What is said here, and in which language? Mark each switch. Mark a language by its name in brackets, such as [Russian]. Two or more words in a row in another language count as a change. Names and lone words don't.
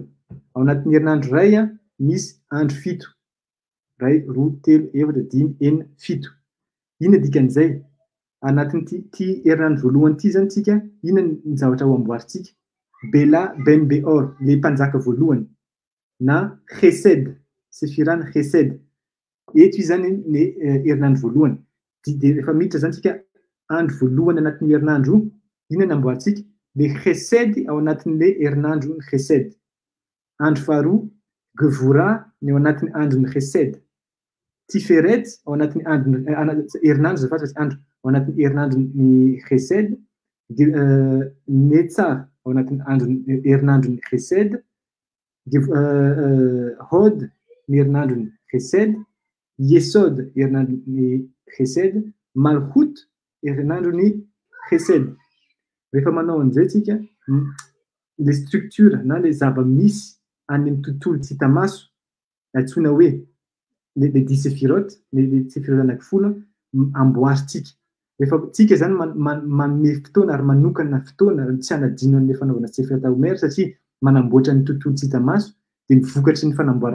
[Malagasy] Ao anatin'ny herinandro ray misy andro fito. Ray, roa, telo, efatra, dimy, enina, fito. Inona dikan'izay? Anatin'ny ty herinandro voalohany ty zany tsika, inona ny zavatra ho amboarintsika? Bela ben beor, le mpanjaka voalohany na chesed, sefirana chesed. Eto izany ny herinandro voalohany. Dia rehefa miditra zany tsika andro voalohany anatin'ny herinandro, inona ny amboarintsika? Le chesed ao anatin'le herinandro ny chesed. Andro faharoa, Gevura ny ao anatin'ny andro ny chesed. Tiferet ao anatin'ny herinandro zafady fa andro ao anatin'ny herinandro ny chesed. Netzar ao anatin'ny herinandro ny chesed. Hod ny herinandro ny chesed. Yesod herinandro ny chesed. Malchut herinandro ny chesed. rehefa manao an'izay tsika [French] les structures [Malagasy] na le zava-misy any amin'ny tontolo tsy hita maso antsoina hoe le 10 sefirot, le sefirot anankifolo amboaritsika. Rehefa tsika zany manome fotoana ary manokana fotoana tsy hanadino an'ilay fanaovana sefirot Omer satria manamboatra ny tontolo tsy hita maso dia mivokatry ny fanamboarana